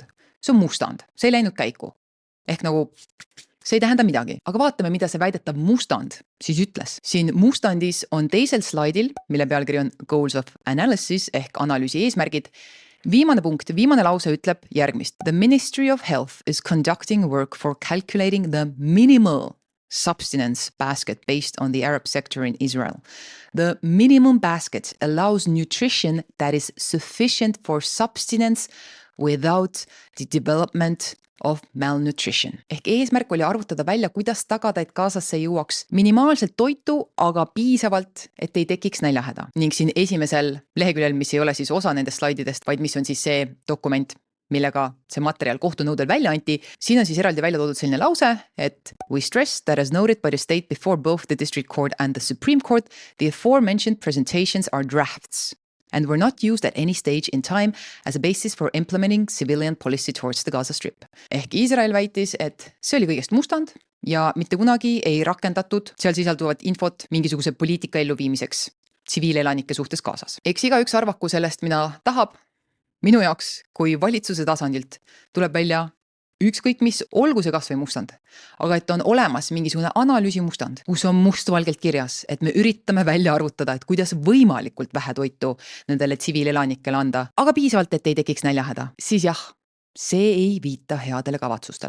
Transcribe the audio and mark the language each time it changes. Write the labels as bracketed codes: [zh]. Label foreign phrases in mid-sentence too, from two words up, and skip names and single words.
[et] See on mustand, see ei läinud käiku. Ehk nagu see ei tähenda midagi, aga vaatame, mida see väidetav mustand siis ütles. Siin mustandis on teisel slaidil, mille pealkiri on [en] Goals of Analysis [et] ehk analüüsi eesmärgid. Viimane punkt, viimane lause ütleb järgmist. [en] The Ministry of Health is conducting work for calculating the minimal subsistence basket based on the Arab sector in Israel. The minimum basket allows nutrition that is sufficient for subsistence without the development of malnutrition. [et] Ehk eesmärk oli arvutada välja, kuidas tagada, et Gazasse jõuaks minimaalselt toitu, aga piisavalt, et ei tekiks näljahäda. Ning siin esimesel leheküljel, mis ei ole siis osa nendest slaididest, vaid mis on siis see dokument, millega see materjal kohtunõudel välja anti, siin on siis eraldi välja toodud selline lause, et [en] we stress that as noted by the state before both the district court and the Supreme Court, the aforementioned presentations are drafts and were not used at any stage in time as a basis for implementing civilian policy towards the Gaza Strip. [et] Ehk Iisrael väitis, et see oli kõigest mustand ja mitte kunagi ei rakendatud seal sisalduvat infot mingisuguse poliitika elluviimiseks tsiviilelanike suhtes Gazas. Eks igaüks arvaku sellest, mida tahab. Minu jaoks, kui valitsuse tasandilt tuleb välja ükskõik mis, olgu see kas või mustand, aga et on olemas mingisugune analüüsimustand, kus on mustvalgelt kirjas, et me üritame välja arvutada, et kuidas võimalikult vähe toitu nendele tsiviilelanikele anda, aga piisavalt, et ei tekiks näljahäda, siis jah, see ei viita headele kavatsustele.